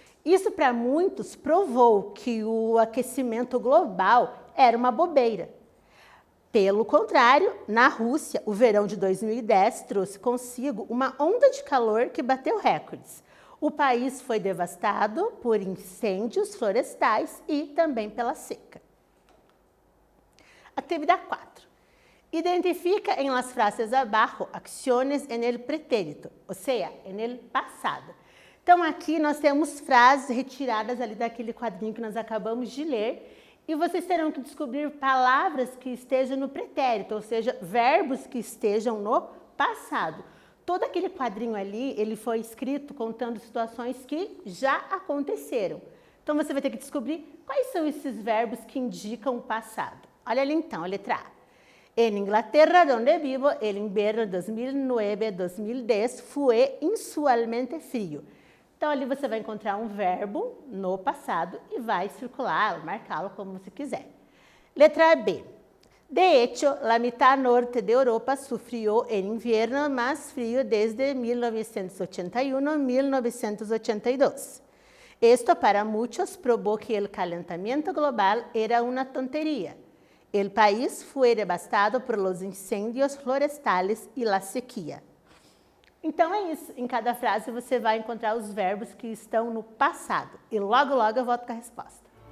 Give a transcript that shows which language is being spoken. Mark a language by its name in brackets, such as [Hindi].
[Portuguese] Isso, para muitos, provou que o aquecimento global era uma bobeira. Pelo contrário, na Rússia, o verão de 2010 trouxe consigo uma onda de calor que bateu recordes. O país foi devastado por incêndios florestais e também pela seca. Atividade 4. [Spanish] Identifica en las frases abajo acciones en el pretérito, [Portuguese] ou seja, [Spanish] en el passado. [Portuguese] Então, aqui nós temos frases retiradas ali daquele quadrinho que nós acabamos de ler e vocês terão que descobrir palavras que estejam no pretérito, ou seja, verbos que estejam no passado. Todo aquele quadrinho ali, ele foi escrito contando situações que já aconteceram. Então, você vai ter que descobrir quais são esses verbos que indicam o passado. Olha ali então, a letra A. [Spanish] En Inglaterra, donde vivo, el invierno 2009-2010 fue inusualmente frío. [Portuguese] Então, ali você vai encontrar um verbo no passado e vai circular, marcá-lo como você quiser. Letra B. [Spanish] De hecho, la mitad norte de Europa sufrió el invierno más frío desde 1981-1982. Esto para muchos probó que el calentamiento global era una tontería. El país fue devastado por los incendios florestales y la sequía. [Portuguese] Então é isso, em cada frase você vai encontrar os verbos que estão no passado. E logo, logo eu volto com a resposta.